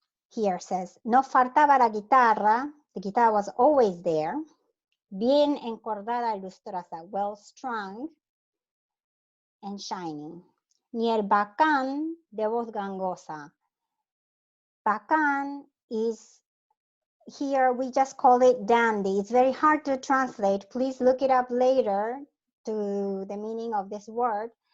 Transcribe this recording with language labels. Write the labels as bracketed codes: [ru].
[en] Here says, [es] no faltaba la guitarra, [en] the guitar was always there, [es] bien encordada y lustrosa, [en] well strung and shining. [es] Ni el bacán de voz gangosa. [en] Bacán is, here we just call it dandy. It's very hard to translate. Please look it up later to the meaning of this word.